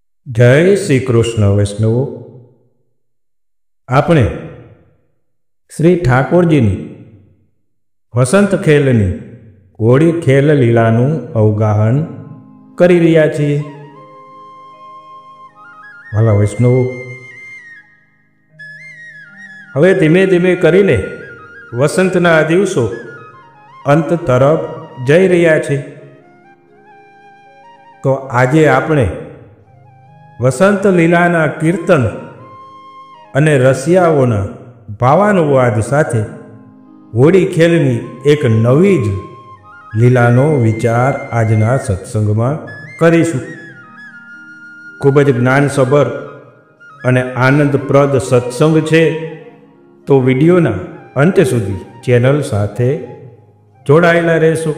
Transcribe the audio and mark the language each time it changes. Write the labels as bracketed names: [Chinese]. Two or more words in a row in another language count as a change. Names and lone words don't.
[Gujarati] જય શ્રી કૃષ્ણ વૈષ્ણવ. આપણે શ્રી ઠાકુરજી વસંત ખેલની હોળી ખેલ લીલાનું અવગાહન કરી રહ્યા છીએ। ભલા વૈષ્ણવ, હવે ધીમે ધીમે કરીને વસંતના દિવસો અંત તરફ જઈ રહ્યા છે। તો આજે આપણે વસંત લીલાના કીર્તન અને રસિયાઓના ભાવાનુવાદ સાથે હોળી ખેલની એક નવી જ લીલાનો વિચાર આજના સત્સંગમાં કરીશું। ખૂબ જ જ્ઞાનસભર અને આનંદપ્રદ સત્સંગ છે, તો વિડિયોના અંત સુધી ચેનલ સાથે જોડાયેલા રહેશો।